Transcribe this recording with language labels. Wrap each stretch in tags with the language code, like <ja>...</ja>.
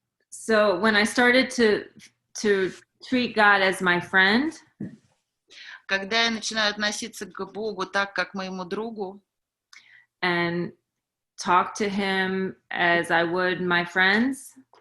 <en>So when I started to treat God as my friend,</en> <ru>Когда я начинаю относиться к Богу так, как к моему другу,</ru> <en>and talk to him as I would my friends,</en>